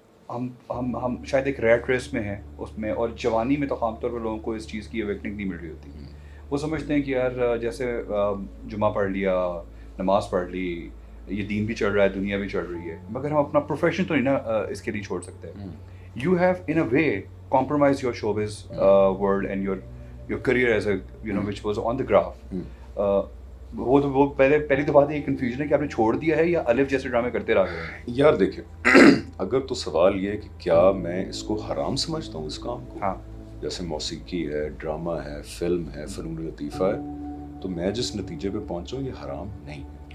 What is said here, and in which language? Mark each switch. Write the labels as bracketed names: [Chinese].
[Urdu] ہم شاید ایک ریٹ ریس میں ہیں اس میں, اور جوانی میں تو عام طور پر لوگوں کو اس چیز کی اویکننگ نہیں مل رہی ہوتی. وہ سمجھتے ہیں کہ یار جیسے جمعہ پڑھ لیا, نماز پڑھ لی, یہ دین بھی چل رہا ہے, دنیا بھی چل رہی ہے, مگر ہم اپنا پروفیشن تو نہیں نا اس کے لیے چھوڑ سکتے. [English] You have in a way compromise your showbiz world and your career as a which was on the graph. [Urdu] وہ پہلی تو بات یہ کنفیوژن ہے کہ آپ نے چھوڑ دیا ہے یا الف جیسے ڈرامے کرتے رہ گئے ہیں؟ یار دیکھیں اگر تو سوال یہ ہے کہ کیا میں اس کو حرام سمجھتا ہوں اس کام کو، ہاں جیسے موسیقی ہے، ڈرامہ ہے، فلم ہے، فنون لطیفہ ہے، تو میں جس نتیجے پہ پہنچا ہوں یہ حرام نہیں ہے۔